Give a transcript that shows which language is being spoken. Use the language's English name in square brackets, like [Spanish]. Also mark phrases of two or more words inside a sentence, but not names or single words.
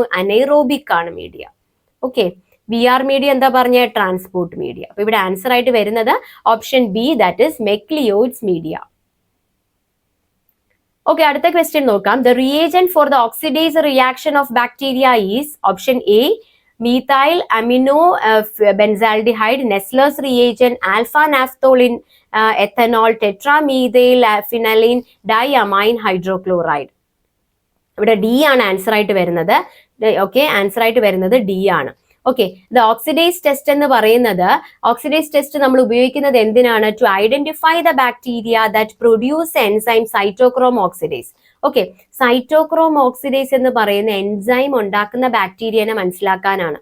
[Malayalam] അനൈറോബിക് ആണ് മീഡിയ. ഓക്കെ, [English] VR media [Malayalam] എന്താ പറഞ്ഞ? [English] transport media. [Malayalam] അപ്പൊ ഇവിടെ ആൻസർ ആയിട്ട് വരുന്നത് [English] option B, that is McLeod's media. [Malayalam] ഓക്കെ, അടുത്ത ക്വസ്റ്റ്യൻ നോക്കാം. [English] the reagent for the oxidase reaction of bacteria is option A methyl amino benzaldehyde, Nessler's reagent, alpha naphtholene, ethanol, tetramethyl phenylene diamine hydrochloride. [Malayalam] ഇവിടെ D ആണ് ആൻസർ ആയിട്ട് വരുന്നത്. ഓക്കെ, ആൻസർ ആയിട്ട് വരുന്നത് D ആണ്. ഓക്കെ, [English] the oxidase test [Malayalam] എന്ന് പറയുന്നത്, [English] oxidase test [Malayalam] നമ്മൾ ഉപയോഗിക്കുന്നത് എന്തിനാണ്? [English] to identify the bacteria that produce enzyme cytochrome oxidase. [Malayalam] ഓക്കെ, [English] cytochrome oxidase [Malayalam] എന്ന് പറയുന്ന എൻസൈം ഉണ്ടാക്കുന്ന ബാക്ടീരിയനെ മനസ്സിലാക്കാനാണ്.